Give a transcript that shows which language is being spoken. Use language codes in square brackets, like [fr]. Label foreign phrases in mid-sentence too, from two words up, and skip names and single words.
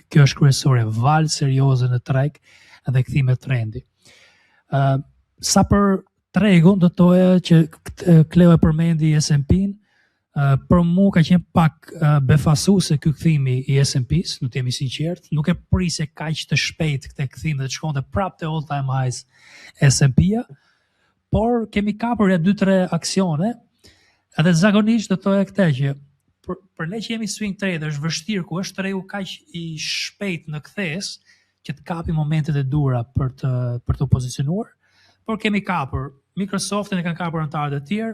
[sq] Kjo është kryesore, valë serioze në treg dhe kthime trendi. Sa për tregun, do të thoya që Kleo e përmendi S&P-n, për mu ka qenë pak befasuese ky kthimi i S&P-s, nuk jemi sinqert, nuk e prisje kaq të shpejt këtë kthim dhe të shkonte prapë te [en] all time highs [sq] S&P-ja, por kemi kapur 2-3 aksione, edhe zakonisht do të thoya këtë që për ne që jemi [en] swing trader [sq] është vështirë ku është tregu kaq i shpejt në kthes që të kapi momentet e dura për të pozicionuar, por kemi kapur Microsoftin, e kanë kapur antarët e tjerë.